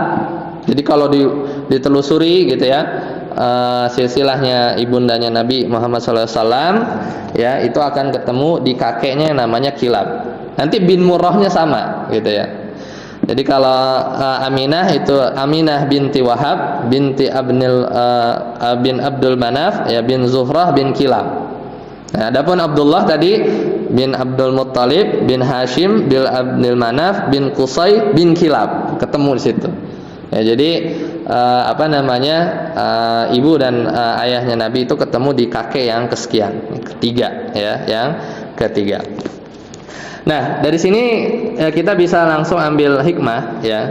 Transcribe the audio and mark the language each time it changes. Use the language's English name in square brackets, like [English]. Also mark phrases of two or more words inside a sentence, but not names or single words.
[Indonesian] Jadi kalau ditelusuri gitu ya, silsilahnya ibundanya Nabi Muhammad SAW ya, itu akan ketemu di kakeknya yang namanya Kilab. Nanti bin Murrahnya sama gitu ya. Jadi kalau Aminah itu Aminah binti Wahab binti bin Abdul Manaf ya, bin Zuhrah bin Kilab. Nah, adapun Abdullah tadi bin Abdul Muttalib bin Hashim bin Abdul Manaf bin Qusay bin Kilab, ketemu di situ. Ya, jadi ibu dan ayahnya Nabi itu ketemu di kakek yang kesekian, ketiga ya, yang ketiga. Nah, dari sini kita bisa langsung ambil hikmah ya.